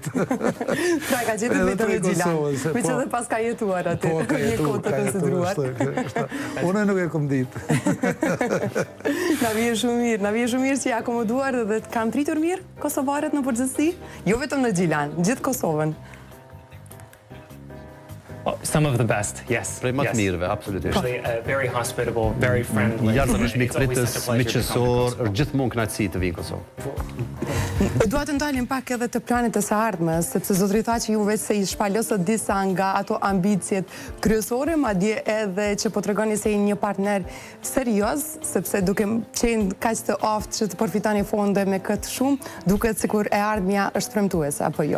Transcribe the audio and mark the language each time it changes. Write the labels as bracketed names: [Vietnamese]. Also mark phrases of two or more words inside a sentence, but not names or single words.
[Albanian] Pra ka gjithë vetëm e Gjilan, me që dhe pas ka jetuar aty, një kohë të konsideruar. Unë nuk e kom ditë. Na vje shumë mirë që i akomoduar dhe të kanë tritur mirë kosovarët në përgjithësi, jo vetëm në Gjilan, gjithë Kosovën. [English] Some of the best, yes. [Albanian] Prej më të mirëve, absolutisht. [English] Very hospitable, very friendly. [Albanian] Jarën është mikpritës, miqësor, është gjithmonë kënaqësi të vinë Kosovë. Dua të ndalim pak edhe të planit të së ardhmes, sepse zotëri tha që ju vetë se i shpalosët disa nga ato ambicjet kryesore, madje edhe që po tregoni se një partner serioz, sepse duke qenë kaq të aftë që të përfitoni fonde me këtë shumë, duket sikur e ardhmja është premtuese, apo jo?